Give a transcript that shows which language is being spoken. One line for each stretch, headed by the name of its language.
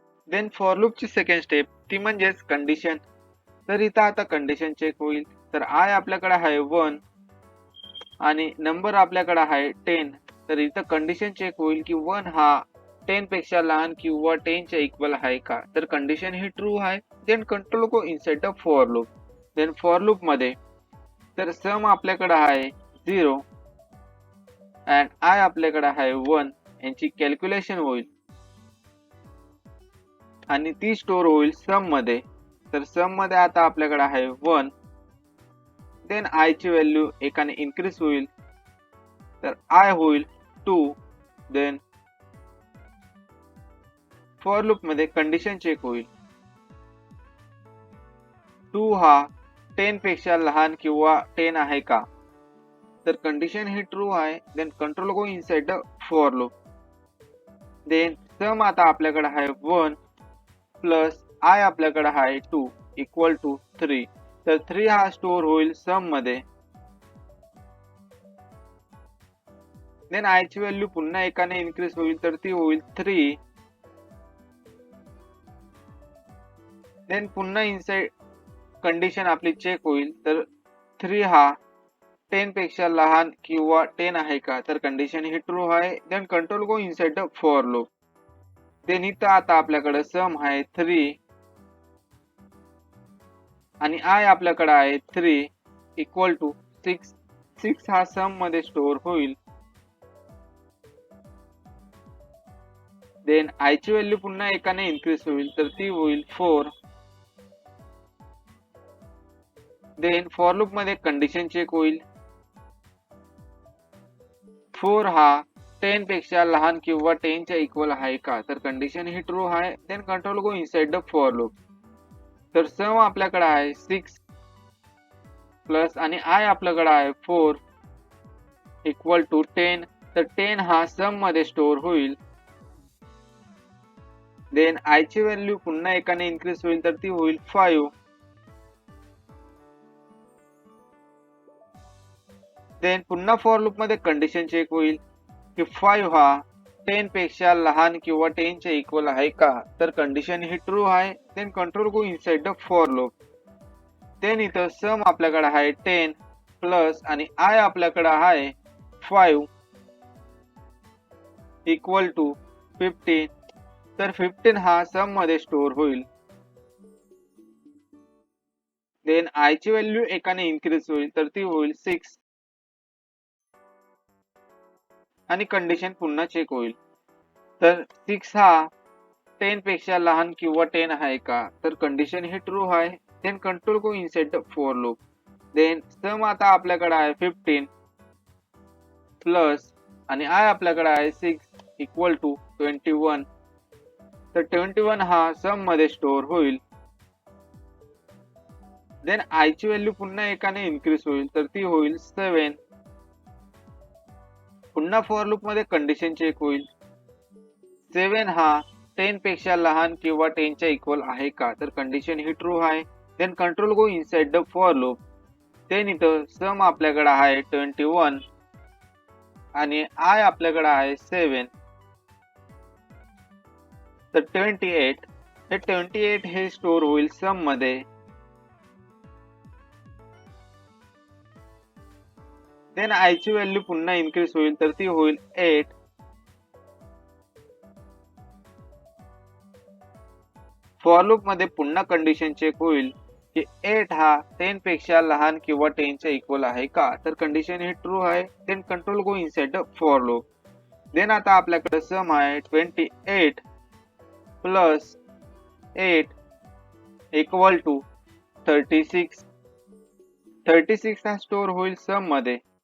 Marathi: Then for loop ची second step ती म्हणजेच कंडिशन. तर इथं आता कंडिशन चेक होईल. तर आय आपल्याकडे आहे 1 आणि नंबर आपल्याकडे आहे 10. तर इथं कंडिशन चेक होईल की 1 हा 10 पेक्षा लहान किंवा 10 च्या इक्वल आहे का. तर कंडिशन ही ट्रू आहे.
English: Then control go inside the for loop.
Marathi: Then for loop मध्ये तर सम आपल्याकडे आहे 0 अँड आय आपल्याकडे आहे 1. यांची कॅल्क्युलेशन होईल आणि ती स्टोअर होईल सम मध्ये. तर सम मध्ये आता आपल्याकडे आहे 1. देन आय ची व्हॅल्यू एकाने इन्क्रीज होईल. तर आय होईल 2. देन फॉर लूप मध्ये कंडिशन चेक होईल 2 हा 10 पेक्षा लहान किंवा 10 आहे का. तर कंडिशन ही ट्रू आहे.
English: Then control go inside the for loop.
Marathi: Then some आता आपल्याकडे आहे 1 प्लस आय आपल्याकडे आहे 2 इक्वल टू 3. तर 3 हा स्टोअर होईल सम मध्ये. देन आय ची व्हॅल्यू पुन्हा एकाने इन्क्रीज होईल तर ती होईल 3. देन पुन्हा इनसाइड कंडिशन आपली चेक होईल. तर 3 हा 10 पेक्षा लहान किंवा 10 आहे का. तर कंडिशन ही ट्रू आहे.
English: Then control go inside the for loop.
Marathi: Then इथं आता आपल्याकडे सम आहे 3 आणि आय आपल्याकडे आहे 3 इक्वल टू 6. 6 हा सम मध्ये स्टोअर होईल. देन आय ची व्हॅल्यू पुन्हा एकाने इन्क्रीज होईल तर ती होईल 4. देन फॉर लूप मध्ये कंडिशन चेक होईल 4 हा 10 पेक्षा लहान किंवा 10 च्या इक्वल आहे का. तर कंडिशन ही ट्रू आहे.
English: Then control go inside the for loop.
Marathi: तर सम आपल्याकडे आहे 6 प्लस आणि आय आपल्याकडे आहे 4 इक्वल टू 10. तर 10 हा सम मध्ये स्टोअर होईल. देन आय ची व्हॅल्यू पुन्हा एकाने इन्क्रीज होईल तर ती होईल 5. देन पुन्हा फॉर लूप मध्ये कंडिशन चेक होईल की 5 हा 10 पेक्षा लहान किंवा 10 च्या इक्वल आहे का. तर कंडिशन ही ट्रू आहे.
English: Then control go inside the for loop.
Marathi: Then इथं सम आपल्याकडे आहे 10 प्लस आणि आय आपल्याकडे आहे 5. Equal to 15. तर 15 हा सम मध्ये स्टोअर होईल. देन आय ची व्हॅल्यू एकाने इन्क्रीज होईल तर ती होईल 6 आणि कंडिशन पुन्हा चेक होईल. तर 6 हा 10 पेक्षा लहान किंवा 10 आहे का, तर कंडिशन ही ट्रू आहे.
English: Then control go inside the for loop.
Marathi: Then some आता आपल्याकडे आहे 15 प्लस आणि आय आपल्याकडे आहे 6 इक्वल टू 21. तर 21 हा सम मध्ये स्टोअर होईल. देन आय ची व्हॅल्यू पुन्हा एकाने इन्क्रीज होईल तर ती होईल 7. पुन्हा फॉर लूप मध्ये कंडिशन चेक होईल. 7 हा 10 पेक्षा लहान किंवा 10 च्या इक्वल आहे का, तर कंडिशन ही ट्रू आहे.
English: Then control go inside the for loop.
Marathi: Then इथं सम आपल्याकडे आहे 21 आणि आय आपल्याकडे आहे 7. तर 28 हे स्टोअर होईल सम मध्ये. देन आय ची व्हॅल्यू पुन्हा इन्क्रीज होईल तर ती होईल 8. फॉर लूप मध्ये पुन्हा कंडिशन चेक होईल की 8 हा 10 पेक्षा लहान किंवा 10 च्या इक्वल आहे का, तर कंडिशन ही ट्रू आहे.
English: Then control go inside the for loop.
Marathi: Then आता आपल्याकडे सम आहे 28 प्लस 8 इक्वल टू 36. 36 हा स्टोअर होईल सम मध्ये.